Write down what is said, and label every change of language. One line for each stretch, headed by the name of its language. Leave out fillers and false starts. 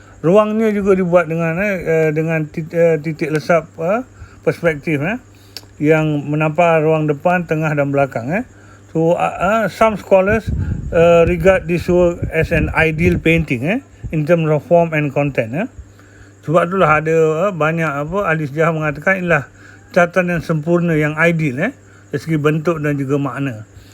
Malay: Ruangnya juga dibuat dengan titik lesap perspektif yang menampak ruang depan, tengah dan belakang.
English: So some scholars regard this work as an ideal painting in terms of form and content.
Malay: Sebab itulah ada banyak ahli sejarah mengatakan inilah catatan yang sempurna, yang ideal dari segi bentuk dan juga makna.